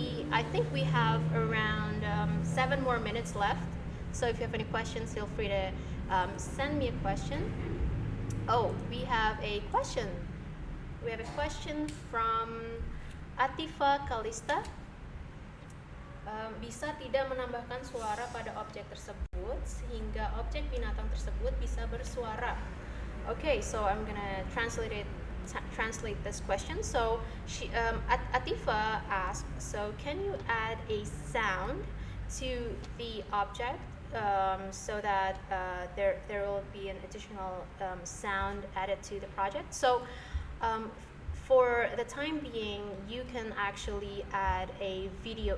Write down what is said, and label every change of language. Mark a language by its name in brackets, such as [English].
[English] I think we have around 7 more minutes left. So if you have any questions, feel free to send me a question. Oh, we have a question. We have a question from Atifa Kalista. [Indonesian] Bisa tidak menambahkan suara pada objek tersebut sehingga objek binatang tersebut bisa bersuara. [English] Okay, so I'm gonna translate this question. So Atifa asked, so can you add a sound to the object so that there will be an additional sound added to the project? So for the time being, you can actually add a video.